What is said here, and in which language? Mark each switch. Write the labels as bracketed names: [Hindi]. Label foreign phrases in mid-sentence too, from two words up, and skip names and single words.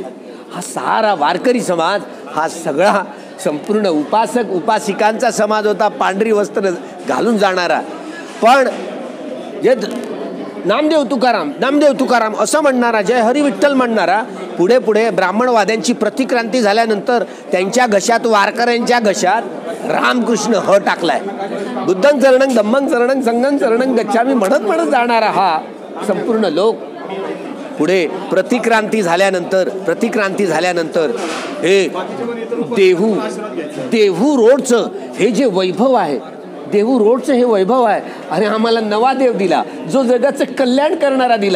[Marathi] हा सारा वारकरी समाज, हा सगळा संपूर्ण उपासक उपासिकांचा समाज होता, पांढरी वस्त्र घालून जाणारा. पण जे नामदेव तुकाराम असं म्हणणारा, जय हरी विठ्ठल म्हणणारा, पुढे पुढे ब्राह्मणवाद्यांची प्रतिक्रांती झाल्यानंतर त्यांच्या घशात, वारकऱ्यांच्या घशात रामकृष्ण ह टाकलाय. [Pali] बुद्धं शरणं, धम्मं शरणं, संघं शरणं गच्छामि [Marathi] म्हणत म्हणत जाणारा हा संपूर्ण लोक पुढे प्रतिक्रांती झाल्यानंतर हे देहू रोडचं हे जे वैभव आहे, देहू रोडचं हे वैभव आहे. आणि आम्हाला नवा देव दिला, जो जगाचं कल्याण करणारा दिला.